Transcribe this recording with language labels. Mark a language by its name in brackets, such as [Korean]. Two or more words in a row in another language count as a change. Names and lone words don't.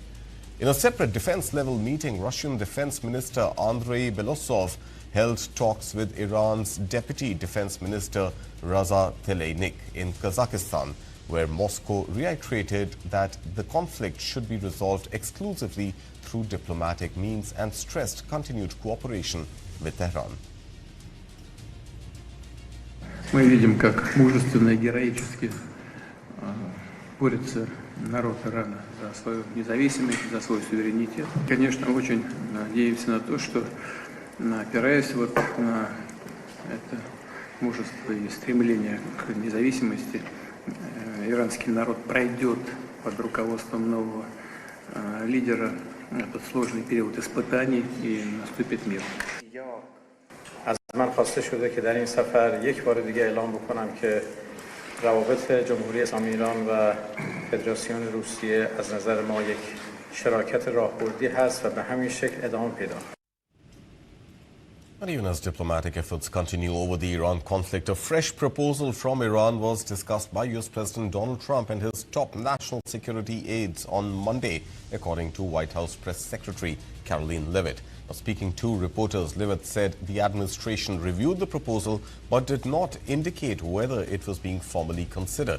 [English] In a separate defense-level meeting, Russian Defense Minister Andrei Belosov held talks with Iran's Deputy Defense Minister Raza Tlaynik in Kazakhstan, where Moscow reiterated that the conflict should be resolved exclusively through diplomatic means and stressed continued cooperation with Tehran. [Russian] Мы видим, как мужественно и героически борется народ Ирана за свою независимость, за свой суверенитет. Конечно, очень надеемся на то, что, опираясь вот на это мужество и стремление к независимости, иранский народ пройдет под руководством нового лидера этот сложный период испытаний и наступит мир. [Persian] از من خواسته شده که در این سفر یک بار دیگه اعلام بکنم که روابط جمهوری اسلامی ایران و فدراسیون روسیه از نظر ما یک شراکت راهبردی هست و به همین شکل ادامه پیدا خواهد. [English] And even as diplomatic efforts continue over the Iran conflict, a fresh proposal from Iran was discussed by US President Donald Trump and his top national security aides on Monday, according to White House Press Secretary Caroline Leavitt. Now, speaking to reporters, Leavitt said the administration reviewed the proposal but did not indicate whether it was being formally considered.